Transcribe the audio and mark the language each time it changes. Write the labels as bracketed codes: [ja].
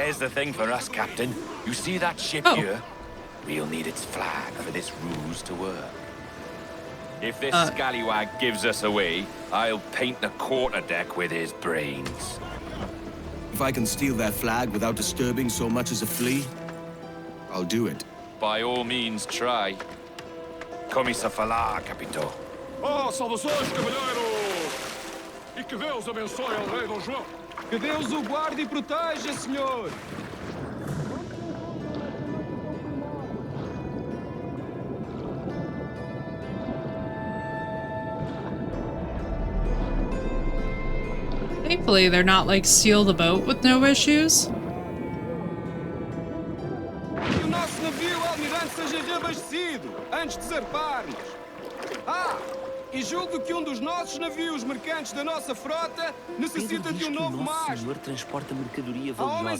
[en] There's the thing for us, Captain. You see that ship here? We'll need its flag for this ruse to work. If this scallywag gives us away, I'll paint the quarterdeck with his brains. If I can steal their flag without disturbing so much as a flea, I'll do it. By all means, try. [pt] Começa a falar, capitão. Oh, saudações, cavalheiro! E que Deus abençoe ao rei Dom João. Que Deus o guarde e proteja, senhor! [en] Thankfully, they're not like seal the boat with no issues. [pt] Que o nosso navio almirante seja reabastecido antes de zarparmos. Ah, E julgo que dos nossos navios mercantes da nossa frota necessita de novo mastro. Senhor transporta mercadoria Há homens